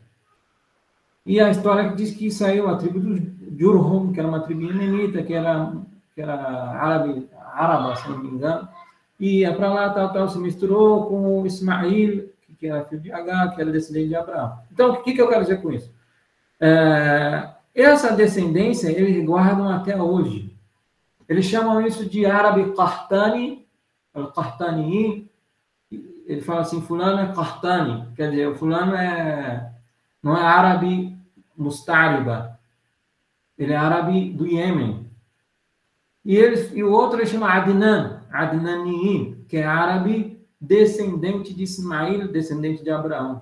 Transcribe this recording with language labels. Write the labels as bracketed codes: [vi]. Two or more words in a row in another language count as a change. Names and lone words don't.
[pt] E a história diz que saiu a tribo dos Jurhum, que era uma tribo iemenita, que era árabe, se não me engano, e ia para lá, tal, se misturou com o Ismail, que era filho de Agar, que era descendente de Abraão. Então, o que eu quero dizer com isso? Essa descendência eles guardam até hoje. Eles chamam isso de árabe Qahtani, al-Qahtaniyin. Ele fala assim, fulano é Qahtani, quer dizer, o fulano não é árabe Mustariba, ele é árabe do Iêmen. E o outro ele chama Adnaniyin, que é árabe descendente de Ismail, descendente de Abraão.